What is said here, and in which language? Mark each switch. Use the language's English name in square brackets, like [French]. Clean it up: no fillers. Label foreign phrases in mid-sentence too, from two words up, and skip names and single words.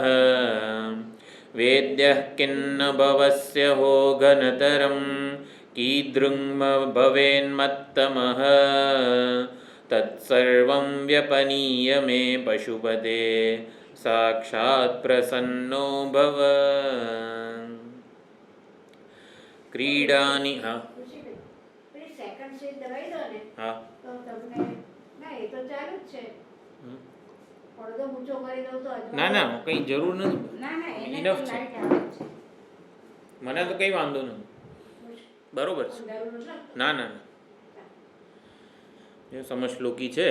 [Sanskrit] वेद्यः किन्न भवस्य हो घनतरं कीदृङ् भवेन्मत्तमः तत्सर्वं व्यपनीय मे पशुपते साक्षात् प्रसन्नो भव. क्रीडानि हाँ हाँ [Gujarati] ના ના કંઈ જરૂર નથી. ઇનફ છે. મને તો કંઈ વાંધો નથી. બરોબર છે. ના ના એ સમશ્લોકી છે.